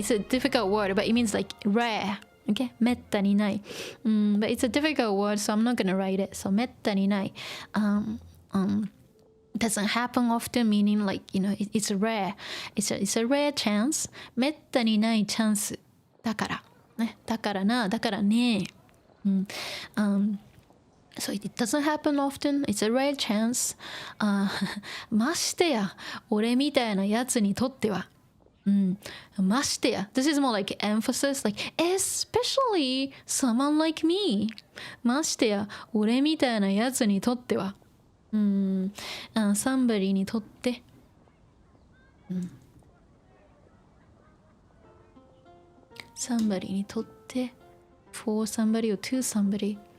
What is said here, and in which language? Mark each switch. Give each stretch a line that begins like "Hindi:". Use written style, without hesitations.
English: It's a difficult word, but it means like rare.
Japanese: Okay? めったにない。
English: But it's a difficult word, so I'm not gonna write it.
Japanese: So めったにない。
English: doesn't happen often, meaning like, you know, it's rare. It's a rare chance.
Japanese: めったにないチャンスだから。ね、だからな、だからね。
English: So it doesn't happen often. It's a rare chance.
Japanese: ましてや、俺みたいなやつにとっては。ましてや。
English: This is more like emphasis, like especially someone like me.
Japanese: ましてや、俺みたいなやつにとっては。somebody にとって。 somebody にとって。
English: for somebody or to somebody.